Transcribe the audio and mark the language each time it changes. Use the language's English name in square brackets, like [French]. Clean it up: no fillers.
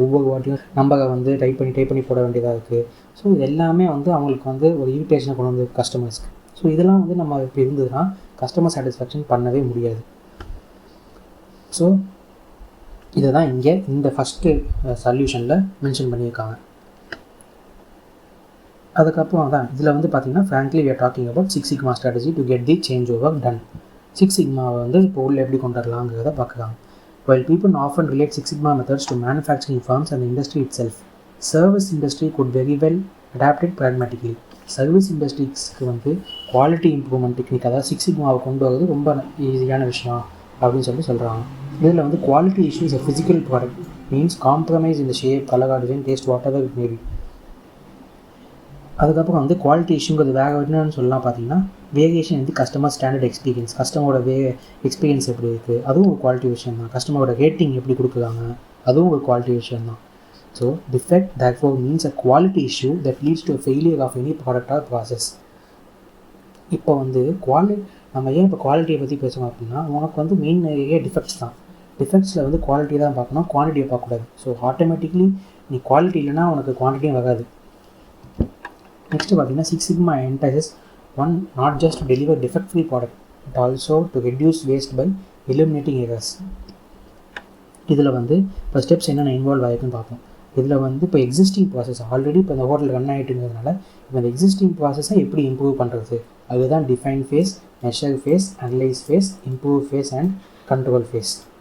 [Tamil] ஒவ்வொரு வாட்டியும் நம்பரை வந்து டைப் பண்ணி போட வேண்டியதாக இருக்குது. ஸோ இது எல்லாமே வந்து அவங்களுக்கு வந்து ஒரு இரிட்டேஷனை கொண்டு வந்து கஸ்டமர்ஸ்க்கு. ஸோ இதெல்லாம் வந்து நம்ம இப்போ இருந்ததுன்னா கஸ்டமர் சாட்டிஸ்ஃபேக்ஷன் பண்ணவே முடியாது. ஸோ இதை தான் இங்கே இந்த ஃபஸ்ட்டு சொல்யூஷனில் மென்ஷன் பண்ணியிருக்காங்க. அதுக்கப்புறம் தான் இதில் வந்து பார்த்திங்கன்னா [English] frankly we are talking about 6 sigma strategy to get the change over done. [Tamil] 6 sigmaவை வந்து இப்போ உள்ள எப்படி கொண்டு வரலாங்கிறத பார்க்குறாங்க. [English] While people often relate 6 sigma methods to manufacturing firms and the industry itself, service industry could very well adapt it pragmatically. [Tamil] Service இண்டஸ்ட்ரீஸ்க்கு வந்து quality improvement technique, அதாவது 6 sigmaவை கொண்டு வரது ரொம்ப ஈஸியான விஷயம் அப்படின்னு சொல்கிறாங்க. இதில் வந்து [English] Quality issues a physical product means compromise in the shape, color, design, taste, whatever it may be. [Tamil] அதுக்கப்புறம் வந்து குவாலிட்டி இஷ்யூங்கிறது வேறு என்னன்னு சொல்லலாம் பார்த்தீங்கன்னா, வேரியேஷன் வந்து கஸ்டமர் ஸ்டாண்டர்ட் எக்ஸ்பீரியன்ஸ், கஸ்டமரோட எக்ஸ்பீரியன்ஸ் எப்படி இருக்குது, அதுவும் ஒரு குவாலிட்டி விஷயம் தான். கஸ்டமரோட ரேட்டிங் எப்படி கொடுக்குறாங்க, அதுவும் ஒரு குவாலிட்டி விஷயம் தான். [English] So defect therefore means a quality issue that leads to a failure of any product or process. [Tamil] இப்போ வந்து நம்ம ஏன் இப்போ குவாலிட்டியை பற்றி பேசணும் அப்படின்னா, உனக்கு வந்து மெயின் ஏரியா டிஃபெக்ட்ஸ் தான். டிஃபெக்ட்ஸில் வந்து குவாலிட்டி தான் பார்க்கணும், குவான்டிட்டியை பார்க்கக்கூடாது. ஸோ ஆட்டோமேட்டிக்லி நீ குவாலிட்டி இல்லைனா உனக்கு குவான்டிட்டியும் வராது. [English] next [Tamil] பார்த்தீங்கன்னா, [English] 6 Sigma emphasizes one not just to deliver defect-free product but also to reduce waste by eliminating errors. [Tamil] இதில் வந்து இப்போ ஸ்டெப்ஸ் என்னென்ன இன்வால்வ் ஆகிருக்குன்னு பார்ப்போம். இதில் வந்து இப்போ எக்ஸிஸ்டிங் ப்ராசஸ் ஆல்ரெடி இப்போ இந்த ஹோட்டல் ரன் ஆகிட்டுங்கிறதுனால இப்போ இந்த எக்ஸிஸ்டிங் ப்ராசஸை எப்படி இம்ப்ரூவ் பண்ணுறது, அதுதான் define face, measure face, analyse face, improve face and control face.